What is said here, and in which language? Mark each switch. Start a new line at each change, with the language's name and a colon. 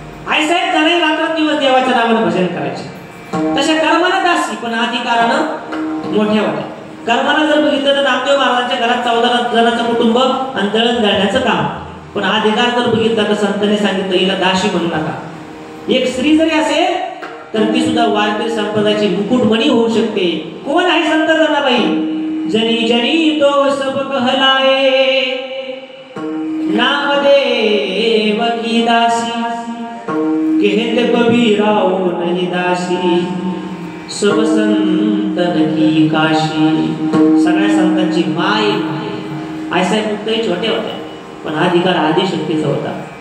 Marathi: आईसाहेब जणाही रात्रंदिवस देवाच्या नावाने भजन करायचे. तशा कर्मानं दासी, पण अधिकारानं मोठ्या वाट्या. कर्मानं जर बघितलं तर नामदेव महाराजांच्या घरात 14 जणांचं कुटुंब आणि दळण दळण्याचं काम. पण अधिकार जर बघितला तर संतांनी सांगितलं हिला दासी म्हणू नका. एक स्त्री जरी असेल तर ती सुद्धा वारकरी संप्रदायाची मुकुटमणी होऊ शकते. कोण आहे संत जनाबाई?
Hindi: जनी जनी तो सब कहलाए, नामदेव की दासी, कहत कबीराओ नहीं दासी, सब संतन की काशी.
Marathi: सगळ्या संतांची माय आयसाहेब मुक्ताई छोट्या होत्या, पण अधिकार आदिशक्तीचा होता.